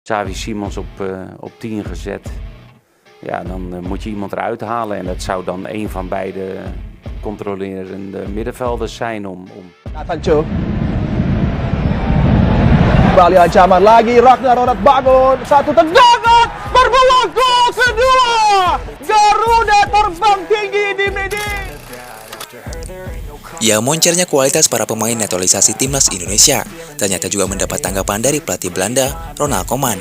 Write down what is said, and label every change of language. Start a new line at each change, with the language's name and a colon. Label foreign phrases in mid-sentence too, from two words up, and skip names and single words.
Dutch: Xavi Simons op 10 gezet. Ja, dan moet je iemand eruit halen. En dat zou dan een van beide controlerende middenvelders zijn om... Sancho.
Indonesian: Kembali ancaman lagi, Ragnar Ronald bangun, satu tendangan, berpeluang gol kedua. Garuda terbang tinggi di Medan. Ya, moncernya kualitas para pemain naturalisasi timnas Indonesia ternyata juga mendapat tanggapan dari pelatih Belanda, Ronald Koeman.